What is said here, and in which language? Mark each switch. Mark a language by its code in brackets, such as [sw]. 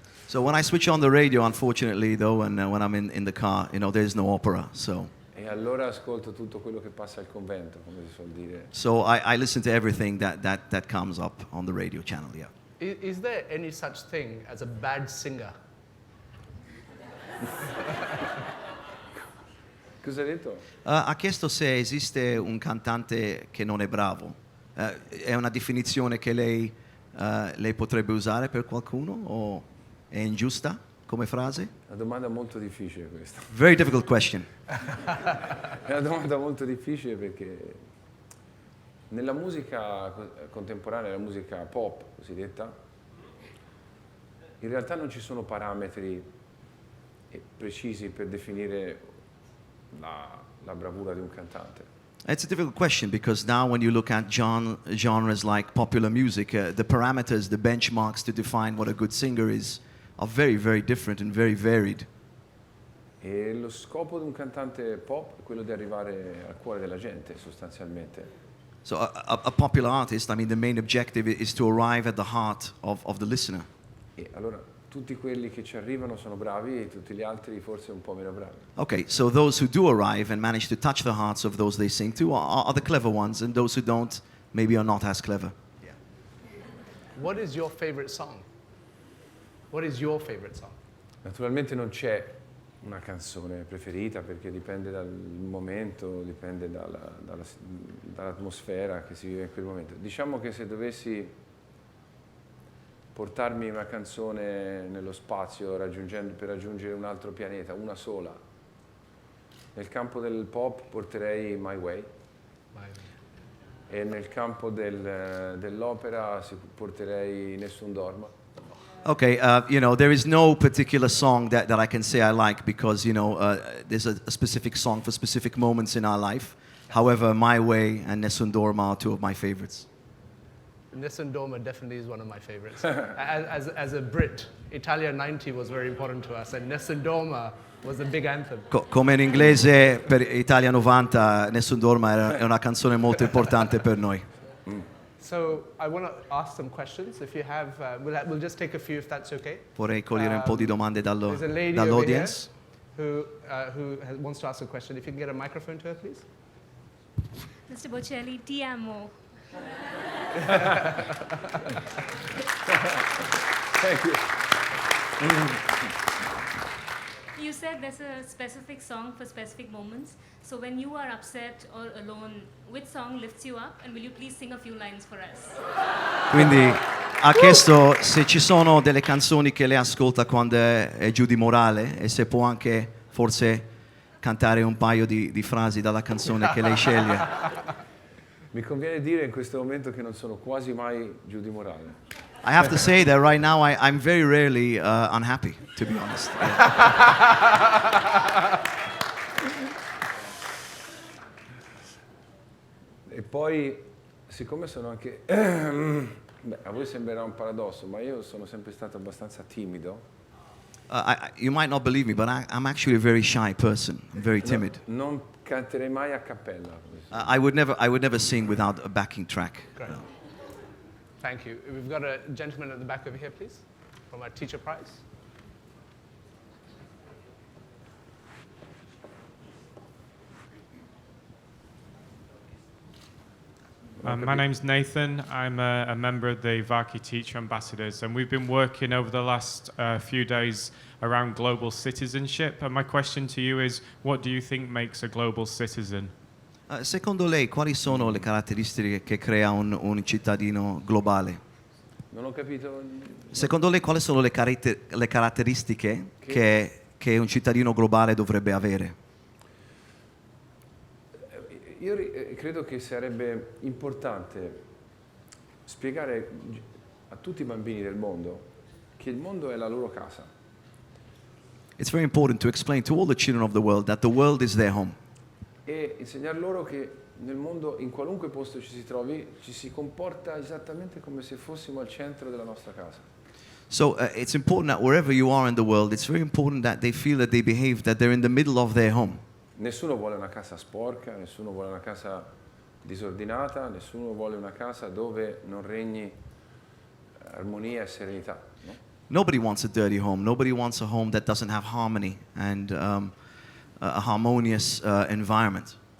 [en] So when I switch on the radio, unfortunately, though, and when I'm in the car, there's no opera. So. [it] E allora ascolto tutto quello che passa al convento, come si suol dire. [en] So I listen to everything that comes up on the radio channel. Yeah. Is there any such thing as a bad singer? [it] Cosa hai detto? Ha chiesto se esiste un cantante che non è bravo. È una definizione che lei potrebbe usare per qualcuno o è ingiusta come frase? Una domanda molto difficile questa. [en] Very difficult question. [it] È una domanda molto difficile perché nella musica contemporanea, la musica pop cosiddetta, in realtà non ci sono parametri precisi per definire la bravura di un cantante. [en] It's a difficult question because now when you look at genres like popular music, the parameters, the benchmarks to define what a good singer is are very, very different and very varied. [it] E lo scopo di un cantante pop è quello di arrivare al cuore della gente, sostanzialmente. [en] So a popular artist, I mean, the main objective is to arrive at the heart of the listener. [it] E allora tutti quelli che ci arrivano sono bravi e tutti gli altri forse un po' meno bravi. [en] Okay, so those who do arrive and manage to touch the hearts of those they sing to are the clever ones, and those who don't maybe are not as clever. Yeah. What is your favorite song? What is your favorite song? [it] Naturalmente non c'è una canzone preferita perché dipende dal momento, dipende dall'atmosfera che si vive in quel momento. Diciamo che se dovessi portarmi una canzone nello spazio per raggiungere un altro pianeta, una sola, nel campo del pop porterei My Way. E nel campo dell'opera porterei Nessun Dorma. [en] Okay, there is no particular song that I can say I like because, there's a specific song for specific moments in our life. However, My Way and Nessun Dorma are two of my favorites. Nessun Dorma definitely is one of my favorites. As a Brit, Italia 90 was very important to us, and Nessun Dorma was a big anthem. [it] Come in inglese per Italia 90, Nessun Dorma è una canzone molto importante per noi. [en] So I want to ask some questions. If you have, we'll just take a few if that's okay. [it] Vorrei cogliere un po' di domande [en] There's a lady [it] dall'audience. [en] Who wants to ask a question. If you can get a microphone to her, please. [it] Mr. Bocelli, ti amo. [en] Thank you. You said there's a specific song for specific moments. So when you are upset or alone, which song lifts you up? And will you please sing a few lines for us? [it] Quindi ha chiesto se ci sono delle canzoni che lei ascolta quando è giù di morale e se può anche forse cantare un paio di frasi dalla canzone che lei sceglie. Mi conviene dire in questo momento che non sono quasi mai giù di morale. [en] I have to say that right now I'm very rarely unhappy, to be honest. [it] E poi, siccome sono anche... a voi sembrerà un paradosso, ma io sono sempre stato abbastanza timido. [en] You might not believe me, but I'm actually a very shy person. I'm very timid. [it] Non canterei mai a cappella. [en] I would never sing without a backing track. Great. Thank you. We've got a gentleman at the back over here, please, from our teacher prize. My name's Nathan. I'm a member of the Vaki Teacher Ambassadors, and we've been working over the last few days around global citizenship. And my question to you is, what do you think makes a global citizen? [it] Secondo lei, quali sono le caratteristiche che crea un cittadino globale? Non ho capito. Secondo lei, quali sono le caratteristiche che un cittadino globale dovrebbe avere? Io credo che sarebbe importante spiegare a tutti i bambini del mondo che il mondo è la loro casa. [en] It's very important to explain to all the children of the world that the world is their home. [it] E insegnar loro che nel mondo, in qualunque posto ci si trovi, ci si comporta esattamente come se fossimo al centro della nostra casa. [en] So it's important that wherever you are in the world, it's very important that they feel that they behave, that they're in the middle of their home. [it] Nessuno vuole una casa sporca, nessuno vuole una casa disordinata, nessuno vuole una casa dove non regni armonia e serenità. No? [en] Nobody wants a dirty home. Nobody wants a home that doesn't have harmony and a harmonious environment.